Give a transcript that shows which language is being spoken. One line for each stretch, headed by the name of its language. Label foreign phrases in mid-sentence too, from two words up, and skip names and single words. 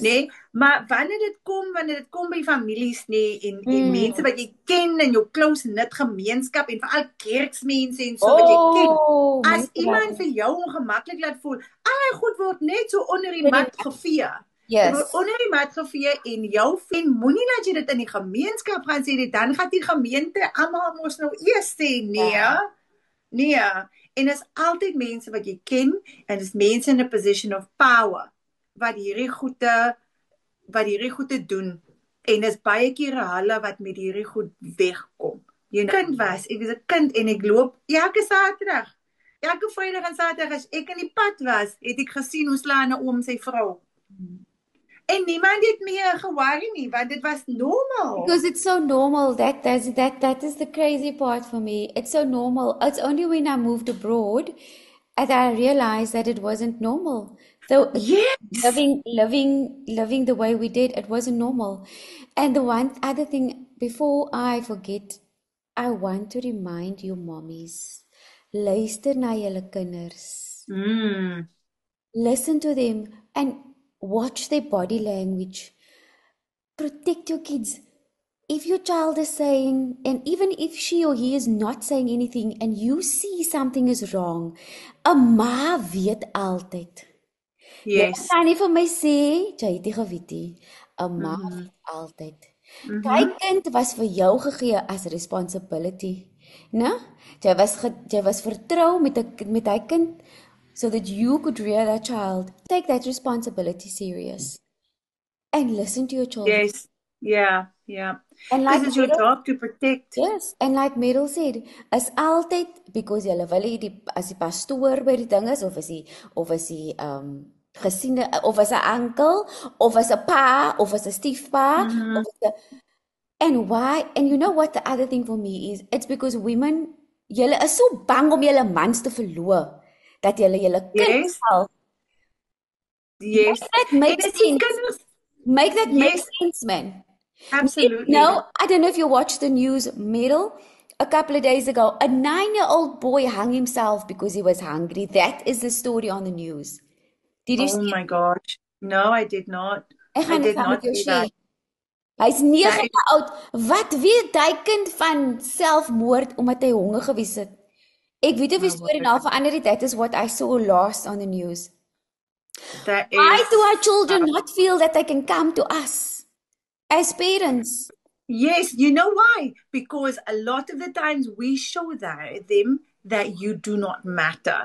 Afrikaans: Nee, maar wanneer dit kom by families en mense wat jy ken in jou
English: close knit
Afrikaans: gemeenskap en veral kerksmense en so wat jy ken, as iemand vir jou ongemaklik laat voel, al goed word net so onder die mat gevee. Yes. Word onder die mat gevee en jou vriend moenie laat jy dit in die gemeenskap gaan sê, dan gaan die gemeente almal mos nou eers sê, nee, en is altyd mense wat jy ken, en is mense
English: in a position of power,
Afrikaans: wat hierdie goede doen, en is baie kere hulle wat met hierdie goed wegkom. Jy kind was, ek was 'n kind en ek loop elke Saterdag, elke Vrydag en Saterdag as ek in die pad was, het ek gesien hoe slaan 'n oom sy vrou. En niemand het meer ge-worry nie, want dit was normal.
English: Because it's so normal. That is the crazy part for me. It's so normal. It's only when I moved abroad that I realized that it wasn't normal. So Yes. living the way we did, it wasn't normal. And the one other thing, before I forget, I want to remind you, mommies,
Afrikaans: luister na julle kinders. Mm.
English: Listen to them and watch their body language. Protect your kids. If your child is saying, and even if she or he is not saying anything, and you see something is wrong,
Afrikaans: 'n ma weet altyd. Jy Yes. kan nie vir my sê jy het nie geweet nie. 'n Ma Mhm. weet altyd. Daai Mhm. kind was vir jou gegee as responsibility, né? Jy was vertrou met daai kind
English: so that you could rear that child. Take that responsibility serious and listen to your children. Yes. Yeah. Yeah. And Because like it's your job to protect. yes, and like Meryl said,
Afrikaans: is altyd because julle wil hê die as die pastoor by die ding is of is die gesiene of is 'n oom of is 'n pa of is 'n stiefpa Mhm.
English: of is 'n and why and you know what the other thing for me is it's because women
Afrikaans: julle is so bang om julle mans te verloor dat julle kind
English: Yes.
Afrikaans: sal
English: Yes. make that
Afrikaans: En
English: make
Afrikaans: dit is
English: sense.
Afrikaans: kinders.
English: Make that make Yes, sense, man. absolutely. No, I don't know if you watched the news, Meryl. A couple of days ago, a 9-year-old boy hung himself because he was hungry. That is the story on the news. Did you Oh see it? my gosh. No, I did not.
Afrikaans: Ek
English: I
Afrikaans: gaan dit
English: did saam met not
Afrikaans: jou
English: see share. that.
Afrikaans: Hy's
English: That
Afrikaans: 9
English: is,
Afrikaans: jaar oud. Wat weet daai kind van selfmoord omdat hy honger gewees het? Ek weet of die
English: my
Afrikaans: story word. nou verander het.
English: That is what I saw last on the news. That Why is do our children uh, not feel that they can come to us as parents? yes, you know why? Because a lot of the times we show them that you do not matter.